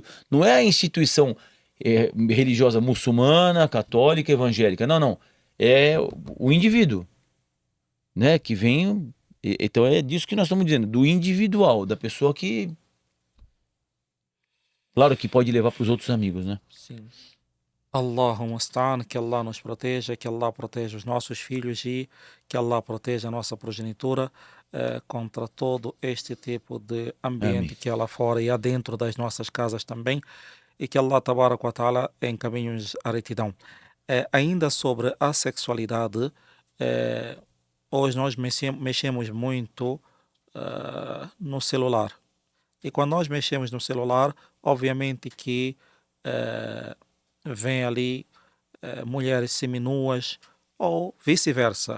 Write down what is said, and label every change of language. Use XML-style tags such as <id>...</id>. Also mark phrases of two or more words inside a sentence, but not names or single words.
<pt>Não é a instituição religiosa muçulmana, católica, evangélica. Não. É o indivíduo, né? Que vem. Então é disso que nós estamos dizendo, do individual, da pessoa que. Claro que pode levar para os outros amigos, né? Sim.</pt> <ar>اللهم المستعان,</ar> <pt>que Allah nos proteja, que Allah proteja os nossos filhos e que Allah proteja a nossa progenitura contra todo este tipo de Amém. ambiente que há lá fora e há dentro das nossas casas também, e que</pt> <ar>الله تبارك وتعالى</ar> <pt>encaminhe-nos à retidão. Ainda sobre a sexualidade, eh, hoje nós mexemos muito no celular. E quando nós mexemos no celular, obviamente que eh, vem ali mulheres seminuas ou vice-versa.</pt>